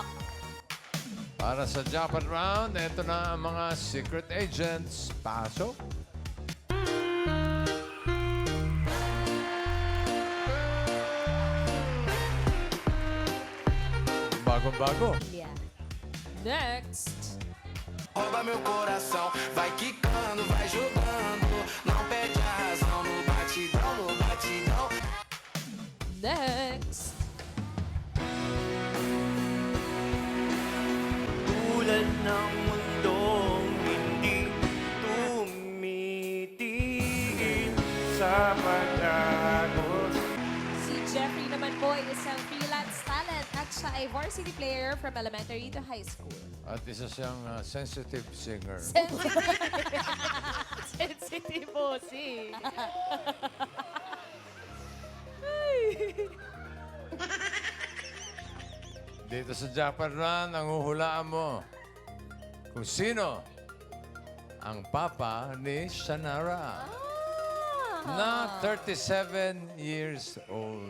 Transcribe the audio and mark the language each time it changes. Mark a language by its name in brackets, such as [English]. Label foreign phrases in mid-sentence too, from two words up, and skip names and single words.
[Filipino] Para sa Japan Round, ito na ang mga [English] secret agents. [Filipino] Pasok. Bago-bago. Next. [Portuguese] Rouba meu coração, vai quicando, vai jogando. Não perde a razão no batidão, no batidão. [Filipino] Next. Tulad ng mundong hindi tumitigil sa pag-agos. Si Jeffrey naman po ay isang [English] freelance talent [Filipino] at siya ay [English] varsity player from elementary to high school. [Filipino] At isa siyang [English] sensitive singer. [Filipino] Sensitive po si. Dito sa Japan Run, ang huhulaan mo kung sino ang papa ni Shanara na 37 [English] years old.